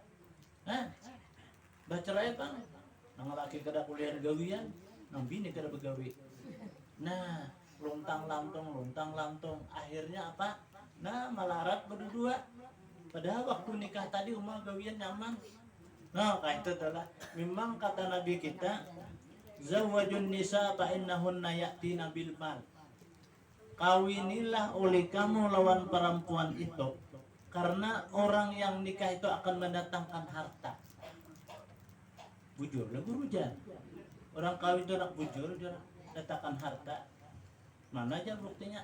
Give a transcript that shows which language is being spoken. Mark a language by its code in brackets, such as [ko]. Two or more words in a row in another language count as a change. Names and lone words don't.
[bjn] bercerai bang nang laki kada kuliah gawian nang bini kada begawi nah luntang lantung akhirnya apa nah malarat berdua padahal waktu nikah tadi umah gawian nyaman nah kayak itu adalah memang kata Nabi kita [ar] zawwajun nisa fa innahunna ya'tina bil mal. [id] Kawinilah oleh kamu lawan perempuan itu, karena orang yang nikah itu akan mendatangkan harta. [bjn] Bujur lah guru jan. Orang kawin itu nak bujur, dia datangkan harta. [id] Mana aja buktinya?